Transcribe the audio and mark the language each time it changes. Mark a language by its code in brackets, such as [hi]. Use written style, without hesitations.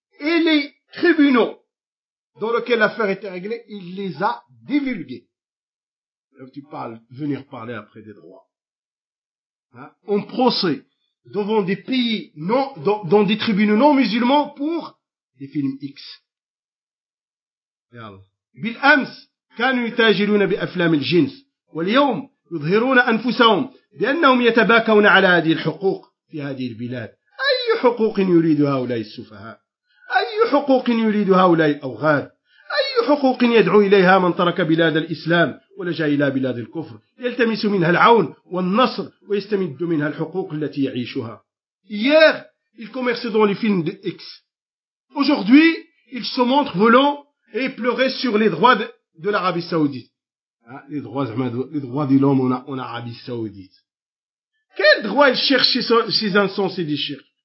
[fr] Et les tribunaux dans lesquels l'affaire était réglée, il les a divulgués. Donc tu parles, venir parler après des droits. Hein? On procède devant des pays non, dans des tribunaux non musulmans pour des films X. [ar] Bil Ams, كانوا يتاجرون بأفلام الجنس واليوم يظهرون أنفسهم بأنهم يتباكون على هذه الحقوق في هذه البلاد. أي حقوق يريد هؤلاء السفهاء؟ أي حقوق يريد هؤلاء الأوغاد؟ أي حقوق يدعو إليها من ترك بلاد الإسلام ولجأ إلى بلاد الكفر يلتمس منها العون والنصر ويستمد منها الحقوق التي يعيشها. [fr] Hier, il commerçait dans les films de X. Aujourd'hui, il se montre volant et pleurait sur les droits de l'Arabie Saoudite. Les droits de l'homme en Arabie Saoudite. Quel droit il cherche ces insensés des chers?